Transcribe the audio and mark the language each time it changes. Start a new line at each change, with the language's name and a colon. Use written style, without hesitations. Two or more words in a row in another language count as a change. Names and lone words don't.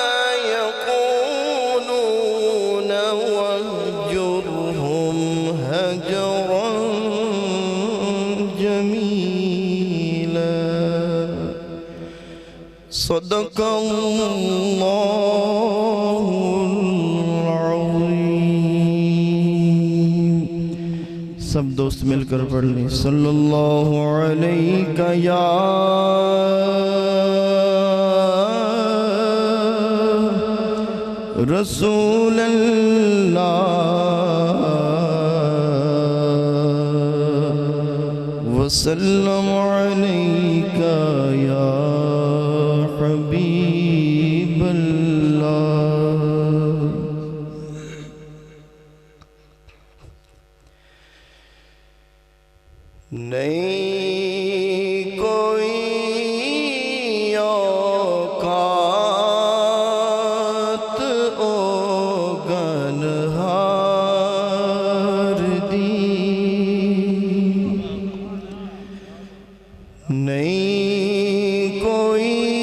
Arabic: يقولون واهجرهم هجرا جميلا صدق الله العظيم
Urdu: سب دوست مل کر پڑھ لیں
Arabic: صلى الله عليك يا رسول الله وسلم عليك يا حبيب الله
Punjabi: نہیں کوئی اوقات او گنہگار دی نہیں کوئی